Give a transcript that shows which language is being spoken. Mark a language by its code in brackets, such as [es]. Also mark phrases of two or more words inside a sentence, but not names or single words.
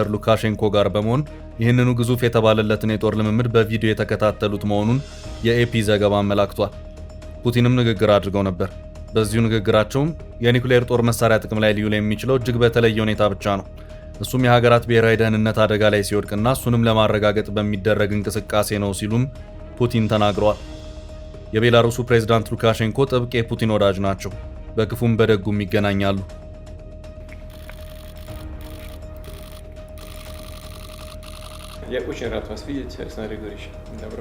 [am] ሉካሼንኮ ጋር በመሆን ይህንኑ ግዙፍ የተባለለትን የጦር ልምምድ በቪዲዮ የተከታተሉት መሆኑን የኤፒ ዘገባ አመላክቷል። ፑቲንም ንግግር አድርገው ነበር። በዚሁ ንግግራቸውም የኒኩሌር ጦር መሳሪያ ጥቅም ላይ ሊውል የሚችለው እጅግ በተለየ ሁኔታ ብቻ ነው፣ እሱም የሀገራት ብሔራዊ ደህንነት አደጋ ላይ ሲወድቅና እሱንም ለማረጋገጥ በሚደረግ እንቅስቃሴ ነው ሲሉም ፑቲን ተናግረዋል። የቤላሩሱ ፕሬዝዳንት ሉካሼንኮ ጥብቅ የፑቲን ወዳጅ ናቸው። በክፉም በደጉም ይገናኛሉ። [ru] Я очень рад вас видеть, Александр Григорьевич. Добро.